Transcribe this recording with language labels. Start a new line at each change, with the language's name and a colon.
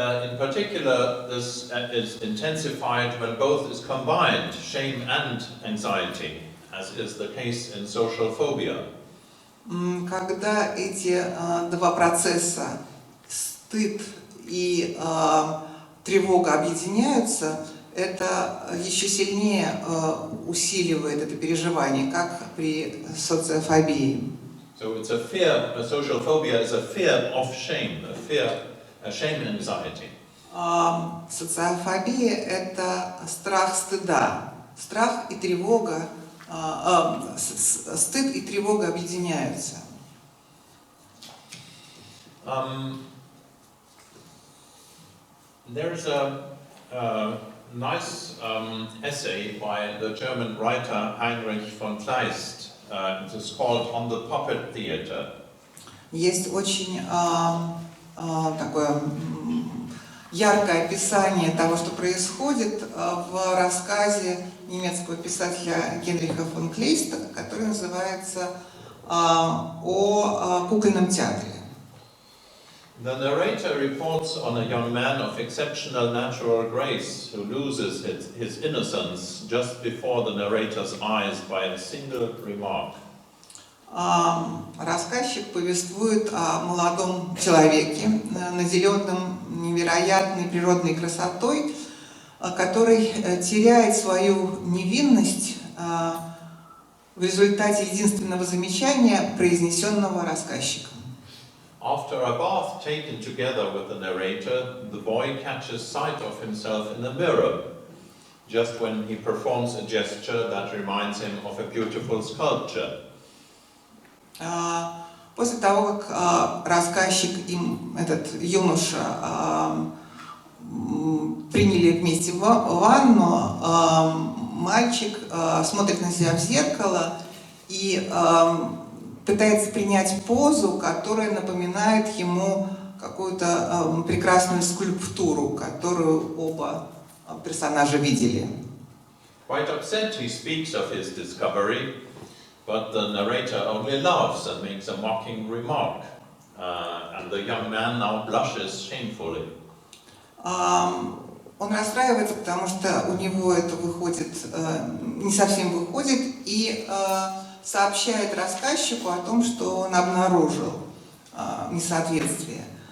English: In particular, this is intensified when both is combined, shame and anxiety, as is the case in social phobia.
Russian: Когда эти два процесса, стыд и тревога, объединяются, это еще сильнее усиливает это переживание, как при социофобии.
English: So it's a fear, a social phobia is a fear of shame, a shame anxiety.
Russian: Социофобия – это страх стыда. Страх и тревога, стыд и тревога объединяются.
English: There's a nice essay by the German writer Heinrich von Kleist. It is called On the Puppet Theater.
Russian: Есть очень такое яркое описание того, что происходит в рассказе немецкого писателя Генриха фон Клейста, который называется «О кукольном театре».
English: The narrator reports on a young man of exceptional natural grace who loses his innocence just before the narrator's eyes by a single remark.
Russian: Рассказчик повествует о молодом человеке, наделенном невероятной природной красотой, который теряет свою невинность в результате единственного замечания, произнесенного рассказчиком.
English: After a bath taken together with the narrator, the boy catches sight of himself in a mirror, just when he performs a gesture that reminds him of a beautiful sculpture.
Russian: После того, как рассказчик и этот юноша приняли вместе ванну, мальчик смотрит на себя в зеркало и пытается принять позу, которая напоминает ему какую-то прекрасную скульптуру, которую оба персонажа видели.
English: Quite upset, he speaks of his discovery, but the narrator only laughs and makes a mocking remark, and the young man now blushes shamefully.
Russian: Он расстраивается, потому что у него это выходит, не совсем выходит, и сообщает рассказчику о том, что он обнаружил несоответствие.